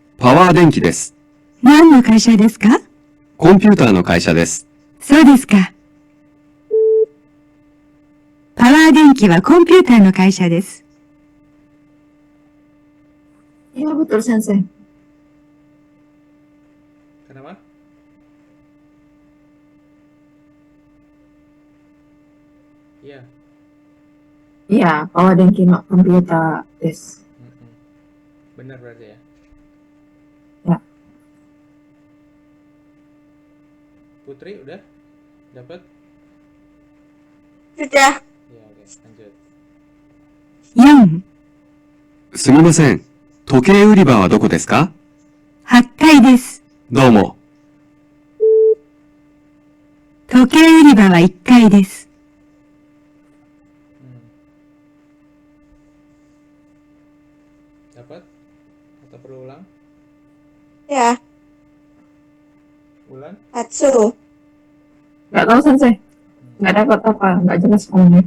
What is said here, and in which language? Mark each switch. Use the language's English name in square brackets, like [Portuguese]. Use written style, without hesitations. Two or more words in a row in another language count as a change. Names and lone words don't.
[Japanese] パワー電気です。何の会社ですか？コンピューターの会社です。そうですか。パワー電気はコンピューターの会社です。 [Indonesian] Iya betul Sensei. Kenapa? Iya. Iya, [Japanese] パワー電気のコンピューターです. [Indonesian] Mm-mm. Benar berarti ya. Ya. Putri udah dapat? Sudah. Ya oke, lanjut. [Japanese] 4、すみません。時計売り場はどこですか？ 8階です。どうも。時計売り場は1階です。 [Indonesian] Hmm. Dapat? Atau perlu ulang? Ya. Ulan? Hatsu. Nggak tahu Sensei. Nggak dapat apa, nggak jelas ngomongnya.